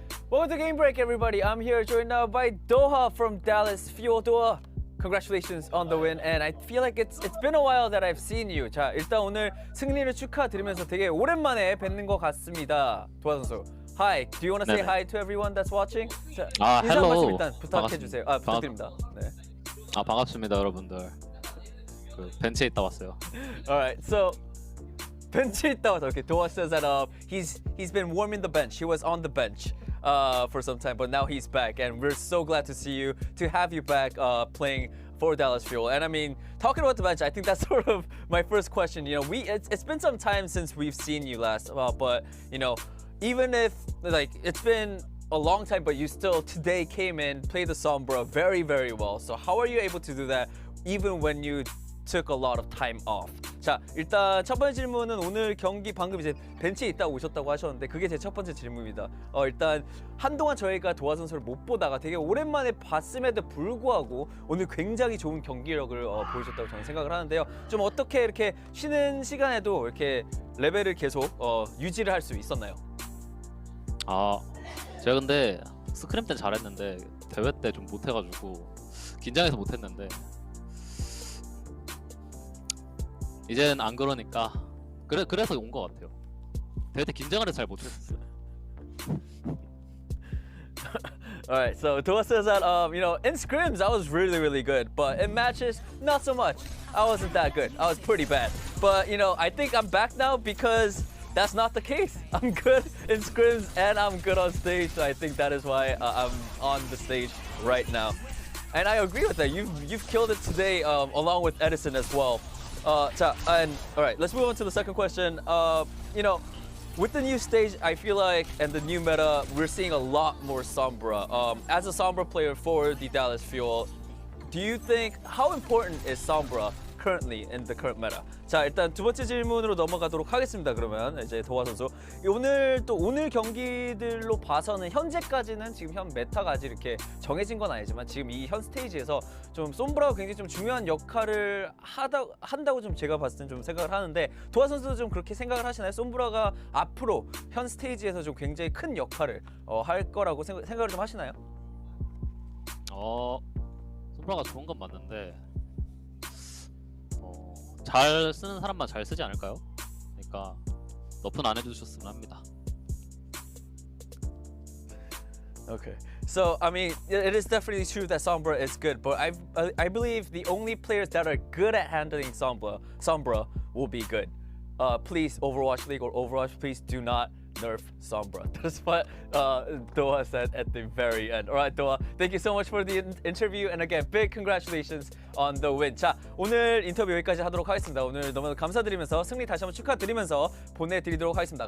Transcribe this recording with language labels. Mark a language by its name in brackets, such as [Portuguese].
[English] Welcome to Game Break, everybody. I'm here joined now by Doha from Dallas. Fuel Doha, congratulations on the win. And I feel like it's been a while that I've seen you. [Korean] 자, 일단 오늘 승리를 축하드리면서 되게 오랜만에 뵙는 것 같습니다. 도하 선수. [English] Hi, do you want to say hi to everyone that's watching? [Korean] 자, 인사 한 말씀 일단 부탁해 주세요. 부탁드립니다. 네. 반갑습니다, 여러분들. 그 벤치에 있다 왔어요. [English] Alright, so [Korean] 벤치에 있다 왔다. [English] Okay, Doha says that he's been warming the bench. He was on the bench for some time, but now he's back, and we're so glad to see you, to have you back playing for Dallas Fuel. And I mean, talking about the bench, I think that's sort of my first question. You know, it's been some time since we've seen you last, but you know, even if like it's been a long time, but you still today came in, played the Sombra very, very well. So how are you able to do that even when you took a lot of time off? [Korean] 자, 일단 첫 번째 질문은 오늘 경기 방금 이제 벤치에 있다 오셨다고 하셨는데 그게 제 첫 번째 질문입니다. 일단 한동안 저희가 도하 선수를 못 보다가 되게 오랜만에 봤음에도 불구하고 오늘 굉장히 좋은 경기력을 보여줬다고 저는 생각을 하는데요. 좀 어떻게 이렇게 쉬는 시간에도 이렇게 레벨을 계속 유지를 할 수 있었나요? 제가 근데 스크림 때는 잘했는데 대회 때 좀 못해가지고 긴장해서 못했는데 이제는 안 그러니까 그래서 온 것 같아요. 대회 때 긴장을 해서 잘 못했어요. [English] Alright, so Doha says that you know, in scrims I was really, really good, but in matches not so much. I wasn't that good. I was pretty bad. But you know, I think I'm back now because that's not the case. I'm good in scrims and I'm good on stage. So I think that is why I'm on the stage right now. And I agree with that. You've killed it today, along with Edison as well. 자, and all right, let's move on to the second question. You know, with the new stage, I feel like, and the new meta, we're seeing a lot more Sombra. As a Sombra player for the Dallas Fuel, do you think, how important is Sombra currently in the current meta? [Korean] 자, 일단 두 번째 질문으로 넘어가도록 하겠습니다. 그러면 이제 도하 선수, 오늘 경기들로 봐서는 현재까지는 지금 현 메타가 아직 이렇게 정해진 건 아니지만 지금 이 현 스테이지에서 좀 솜브라가 굉장히 좀 중요한 역할을 한다고 좀 제가 봤을 땐 좀 생각을 하는데 도하 선수도 좀 그렇게 생각을 하시나요? 솜브라가 앞으로 현 스테이지에서 좀 굉장히 큰 역할을 할 거라고 생각을 좀 하시나요? 솜브라가 좋은 건 맞는데 잘 쓰는 사람만 잘 쓰지 않을까요? 그러니까 너프는 안 해주셨으면 합니다. [English] Okay, so I mean, it is definitely true that Sombra is good, but I believe the only players that are good at handling Sombra will be good. Please, Overwatch League or Overwatch, please do not nerf Sombra. That's what Doha said at the very end. All right, Doha, thank you so much for the interview, and again, big congratulations on the win. [Korean] 자, 오늘 인터뷰 여기까지 하도록 하겠습니다. 오늘 너무 감사드리면서 승리 다시 한번 축하드리면서 보내드리도록 하겠습니다.